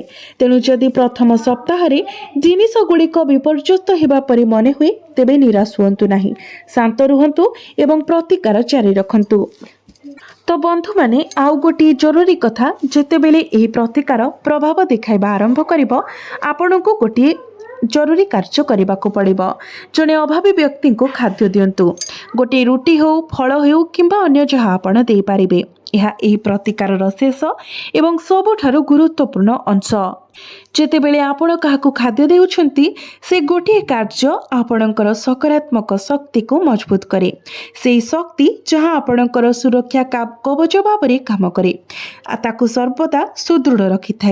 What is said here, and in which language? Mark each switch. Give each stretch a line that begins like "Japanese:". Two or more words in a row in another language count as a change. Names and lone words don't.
Odia: ତେଣୁ ଯଦି ପ୍ରଥମ ସପ୍ତାହରେ ଜିନିଷଗୁଡ଼ିକ ବିପର୍ଯ୍ୟସ୍ତ ହେବା ପରି ମନେ ହୁଏ ତେବେ ନିରାଶ ହୁଅନ୍ତୁ ନାହିଁ, ଶାନ୍ତ ରୁହନ୍ତୁ ଏବଂ ପ୍ରତିକାର ଜାରି ରଖନ୍ତୁ। ତ ବନ୍ଧୁମାନେ, ଆଉ ଗୋଟିଏ ଜରୁରୀ କଥା, ଯେତେବେଳେ ଏହି ପ୍ରତିକାର ପ୍ରଭାବ ଦେଖାଇବା ଆରମ୍ଭ କରିବ ଆପଣଙ୍କୁ ଗୋଟିଏ ଜରୁରୀ କାର୍ଯ୍ୟ କରିବାକୁ ପଡ଼ିବ। ଜଣେ ଅଭାବୀ ବ୍ୟକ୍ତିଙ୍କୁ ଖାଦ୍ୟ ଦିଅନ୍ତୁ। ଗୋଟେ ରୁଟି ହେଉ ଫଳ ହେଉ କିମ୍ବା ଅନ୍ୟ ଯାହା ଆପଣ ଦେଇପାରିବେ। ଏହା ଏହି ପ୍ରତିକାରର ଶେଷ ଏବଂ ସବୁଠାରୁ ଗୁରୁତ୍ୱପୂର୍ଣ୍ଣ ଅଂଶ। ଯେତେବେଳେ ଆପଣ କାହାକୁ ଖାଦ୍ୟ ଦେଉଛନ୍ତି ସେ ଗୋଟିଏ କାର୍ଯ୍ୟ ଆପଣଙ୍କର ସକାରାତ୍ମକ ଶକ୍ତିକୁ ମଜବୁତ କରେ। ସେହି ଶକ୍ତି ଯାହା ଆପଣଙ୍କର ସୁରକ୍ଷା କବଚ ଭାବରେ କାମ କରେ ତାକୁ ସର୍ବଦା ସୁଦୃଢ଼ ରଖିଥାଏ।